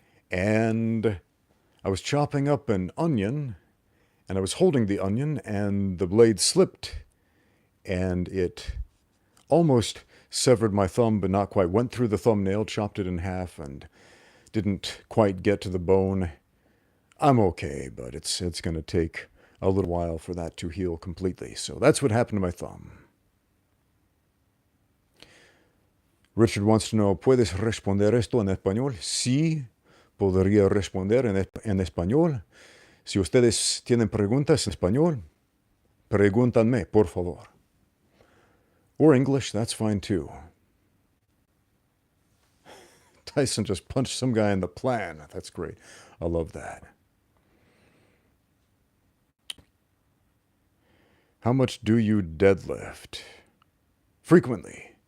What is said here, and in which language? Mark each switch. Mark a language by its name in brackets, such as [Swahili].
[English] And I was chopping up an onion, and I was holding the onion, and the blade slipped, and it almost severed my thumb, but not quite. Went through the thumbnail, chopped it in half, and didn't quite get to the bone. I'm okay, but it's going to take a little while for that to heal completely. So that's what happened to my thumb. Richard wants to know, [Spanish] ¿puedes responder esto en español? Sí, podría responder en español. Si ustedes tienen preguntas en español, pregúntanme, por favor. [English] Or English, that's fine too. Tyson just punched some guy in the plan. That's great. I love that. How much do you deadlift? Frequently.